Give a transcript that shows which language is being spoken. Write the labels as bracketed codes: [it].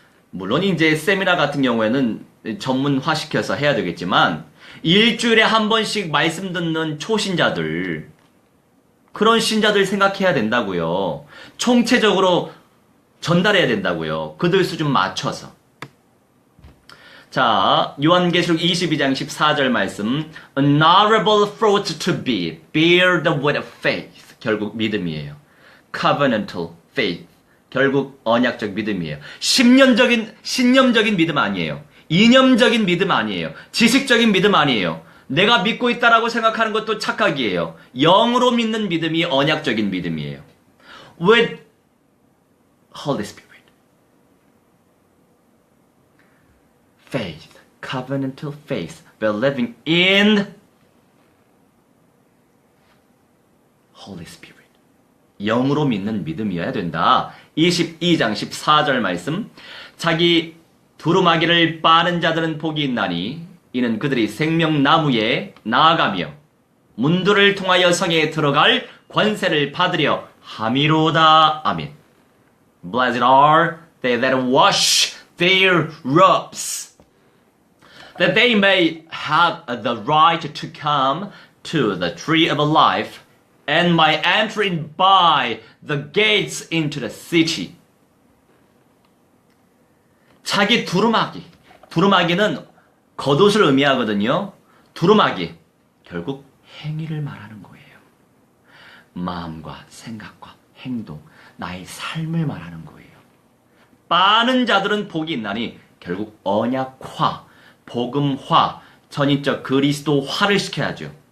[ko] 물론 이제 세미나 같은 경우에는 전문화시켜서 해야 되겠지만 일주일에 한 번씩 말씀 듣는 초신자들, 그런 신자들 생각해야 된다고요. 총체적으로 전달해야 된다고요. 그들 수준 맞춰서. 자, 요한계시록 22장 14절 말씀. [en] Honorable fruit to be, bear the word of faith. [ko] 결국 믿음이에요. [en] Covenantal faith. [ko] 결국 언약적 믿음이에요. 신념적인 믿음 아니에요. 이념적인 믿음 아니에요. 지식적인 믿음 아니에요. 내가 믿고 있다라고 생각하는 것도 착각이에요. 영으로 믿는 믿음이 언약적인 믿음이에요. [en] With Holy Spirit. Faith, covenantal faith, believing in Holy Spirit. [ko] 영으로 믿는 믿음이어야 된다. 22장 14절 말씀. 자기 두루마기를 빠는 자들은 복이 있나니 이는 그들이 생명나무에 나아가며 문들을 통하여 성에 들어갈 권세를 받으려 함이로다. 아멘. [en] Blessed are they that wash their robes, that they may have the right to come to the tree of life, and may enter in by the gates into the city. [ko] 자기 두루마기는 겉옷을 의미하거든요. 두루마기, 결국 행위를 말하는 거예요. 마음과 생각과 행동, 나의 삶을 말하는 거예요. 빠는 자들은 복이 있나니 결국 언약화, 복음화, 전인적 그리스도화를 시켜야죠.